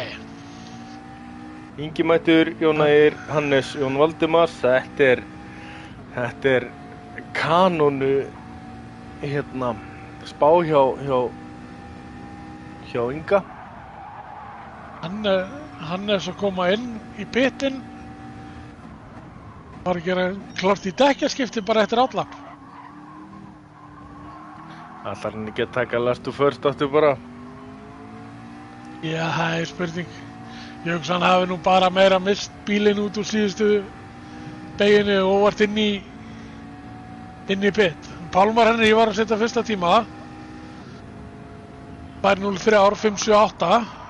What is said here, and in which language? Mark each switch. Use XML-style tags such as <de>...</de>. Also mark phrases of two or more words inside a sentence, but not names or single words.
<is>Ingimættur, Jón Ægir, Hannes, Jón Valdimars, þetta er kanónu spá hjá Inga. Hann er svo að koma inn í pitinn. Var að gera klárt í dekkjaskipti bara eftir állapp. Ætlar hann ekki að taka</is> <en>last to first</en> <is>aftur bara? Já, það er spurning. Ég hugsa hann hafi nú bara meira mist bílinn út úr síðustu beginu og vart inn í pit. Pálmar Henry var að setja fyrsta tíma. 2:03, 5:78.</is>